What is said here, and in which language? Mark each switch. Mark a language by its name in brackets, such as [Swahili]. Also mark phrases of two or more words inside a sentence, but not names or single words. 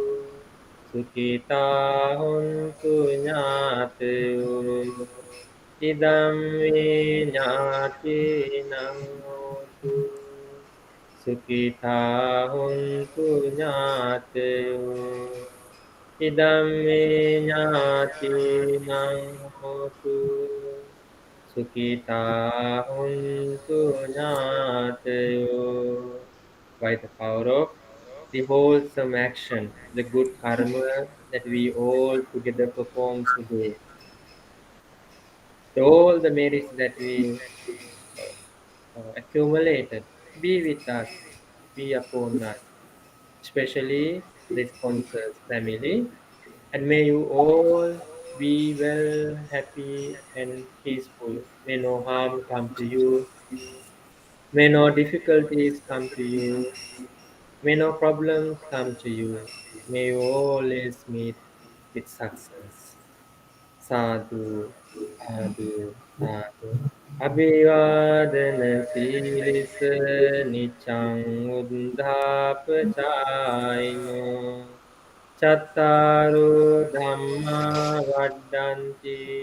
[Pali] සුඛිතා හොන්තු ඥාතයෝ ඉදම් මේ ඥාතිනං හෝතු සුඛිතා හොන්තු ඥාතයෝ ඉදම් මේ ඥාතිනං හෝතු සුඛිතා හොන්තු ඥාතයෝ. [English] By the power of the wholesome action, the good karma that we all together perform today, all the merits that we accumulated, be with us, be upon us, especially the sponsors family, and may you all be well, happy, and peaceful. May no harm come to you, may no difficulties come to you, may no problems come to you. May you always meet with success. [Pali] Sadhu, sadhu, sadhu. අභිවාදන සීලිස නිච්ඡං උද්ධාපචායිනෝ චත්තාරෝ ධම්මා වඩ්ඩන්ති